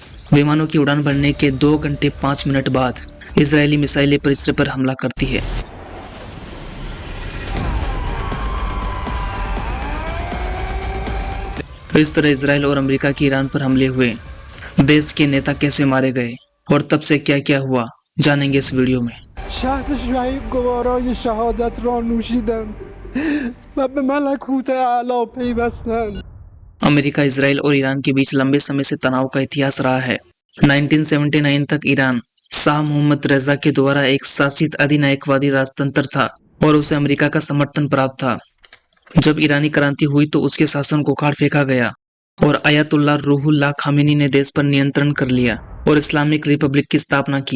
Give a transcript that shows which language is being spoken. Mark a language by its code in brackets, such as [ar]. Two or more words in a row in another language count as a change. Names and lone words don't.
[hi] विमानों की उड़ान भरने के 2 घंटे 5 मिनट बाद इजरायली मिसाइलें परिसर पर हमला करती है। इस तरह इजराइल और अमेरिका के ईरान पर हमले हुए, देश के नेता कैसे मारे गए और तब से क्या क्या हुआ, जानेंगे इस वीडियो में। [fa] شهد شعیب گوارای شهادت را نوشیدند و به ملکوت اعلی پیوستند. [hi] अमेरिका, इजराइल और ईरान के बीच लंबे समय से तनाव का इतिहास रहा है। 1979 तक ईरान शाह मोहम्मद रजा के द्वारा एक शासित अधिनायकवादी राजतंत्र था और उसे अमेरिका का समर्थन प्राप्त था। जब ईरानी क्रांति हुई तो उसके शासन को उखाड़ फेंका गया और आयतुल्ला रूहुल्लाह खामेनी ने देश पर नियंत्रण कर लिया और इस्लामिक रिपब्लिक की स्थापना की।